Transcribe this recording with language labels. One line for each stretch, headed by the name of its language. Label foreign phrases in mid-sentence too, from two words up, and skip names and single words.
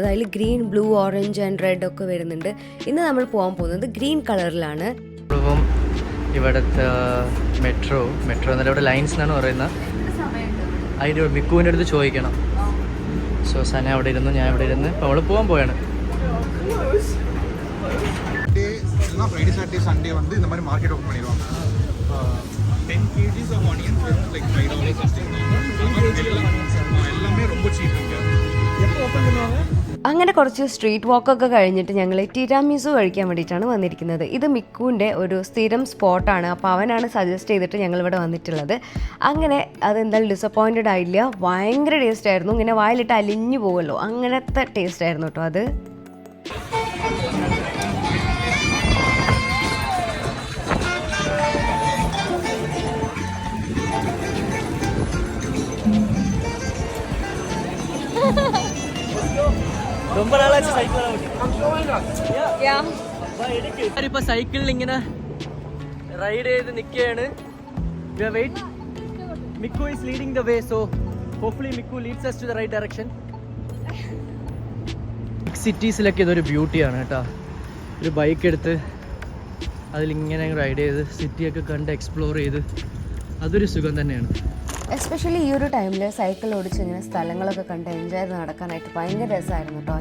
Malayalam: അതിൽ
English: green, blue, orange and red
Malayalam: ഒക്കെ വരുന്നുണ്ട്. ഇന്ന് നമ്മൾ പോകാൻ പോകുന്നത് ഗ്രീൻ കളറിലാണ്. ഇപ്പം ഇവിടുത്തെ മെട്രോ എന്നല്ല ഇവിടെ ലൈൻസ് എന്നാണ് പറയുന്നത്. അതിൻ്റെ മിക്കുവിൻ്റെ അടുത്ത് ചോദിക്കണം. സോ സന അവിടെ ഇരുന്നു, ഞാൻ ഇവിടെ ഇരുന്ന് ഇപ്പോൾ അവൾ പോകാൻ പോയാണ്.
Tamil: ஃப்ரைடே சாட்டர்டே சண்டே வந்து இந்த மாதிரி மார்க்கெட் ஓப்பன் பண்ணிடுவாங்க.
English: 10 kgs of onions like $5
Tamil: எல்லாமே ரொம்ப சீப்புங்க. எப்போ ஓப்பன் பண்ணுவாங்க?
Malayalam: അങ്ങനെ കുറച്ച് സ്ട്രീറ്റ് വാക്കൊക്കെ കഴിഞ്ഞിട്ട് ഞങ്ങൾ ടിരാമിസു കഴിക്കാൻ വേണ്ടിയിട്ടാണ് വന്നിരിക്കുന്നത്. ഇത് മിക്കുവിൻ്റെ ഒരു സ്ഥിരം സ്പോട്ടാണ്. അപ്പോൾ അവനാണ് സജസ്റ്റ് ചെയ്തിട്ട് ഞങ്ങളിവിടെ വന്നിട്ടുള്ളത്. അങ്ങനെ അതെന്തായാലും ഡിസപ്പോയിൻറ്റഡ് ആയില്ല. ഭയങ്കര ടേസ്റ്റ് ആയിരുന്നു. ഇങ്ങനെ വായിലിട്ട് അലിഞ്ഞു പോകുമല്ലോ, അങ്ങനത്തെ ടേസ്റ്റ് ആയിരുന്നു കേട്ടോ അത്.
Tamil: ரொம்ப நாளாச்சு சைக்கிள்
Malayalam: ഇപ്പൊ സൈക്കിളിൽ ഇങ്ങനെ റൈഡ് ചെയ്ത് നിൽക്കുകയാണ്.
English: Mikku is leading the way. So hopefully Mikku leads us to the right direction.
Malayalam: ബിഗ് സിറ്റീസിലൊക്കെ ഇതൊരു ബ്യൂട്ടിയാണ് കേട്ടോ. ഒരു ബൈക്ക് എടുത്ത് അതിലിങ്ങനെ റൈഡ് ചെയ്ത് സിറ്റിയൊക്കെ കണ്ട് എക്സ്പ്ലോർ ചെയ്ത് അതൊരു സുഖം തന്നെയാണ്. എസ്പെഷ്യലി ഈ ഒരു ടൈമിൽ സൈക്കിൾ ഓടിച്ച് ഇങ്ങനെ സ്ഥലങ്ങളൊക്കെ കണ്ട് എൻജോയ് ചെയ്ത് നടക്കാനായിട്ട് ഭയങ്കര രസമായിരുന്നു കേട്ടോ.